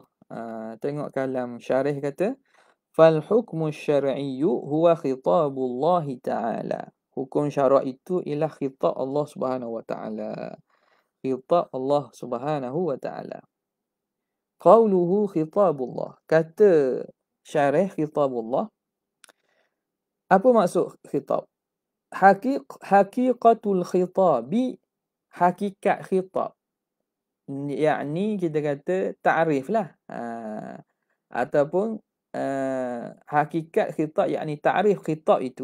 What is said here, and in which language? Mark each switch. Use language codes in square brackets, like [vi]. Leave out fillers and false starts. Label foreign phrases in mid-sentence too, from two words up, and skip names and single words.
[ms] Tengok kalam syarih kata, [ar] فالحكم الشرعي هو خطاب الله تعالى. [ms] Hukum syarak itu ialah khitab Allah [ar] سبحانه وتعالى. خطاب الله سبحانه وتعالى. قوله خطاب الله. [ms] Kata syarih khitabullah. Apa maksud khitab? [ar] حقيقة الخطاب, [ms] hakikat khitab. Yakni kita kata ta'rif lah. Ataupun hakikat khitab, yakni ta'rif khitab itu.